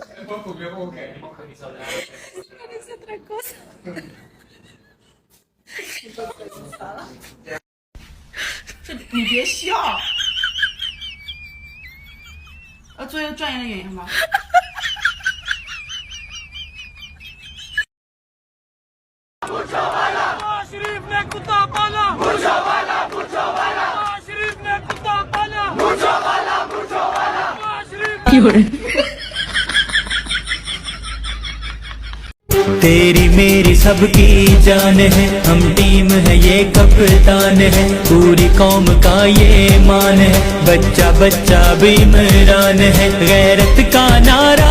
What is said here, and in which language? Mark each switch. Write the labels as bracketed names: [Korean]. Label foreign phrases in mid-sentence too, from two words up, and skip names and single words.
[Spanish] Es otra cosa. [Chinese] 你别笑，做一个专业的演员吧。 [Urdu] شریف نے کتا پالا مرجا والا شریف نے کتا پالا مرجا والا تیری میری سب کی جان ہے، ہم ٹیم ہے یہ کپتان ہے، پوری قوم کا یہ مان ہے، بچہ بچہ بھی عمران ہے، غیرت کا نعرہ.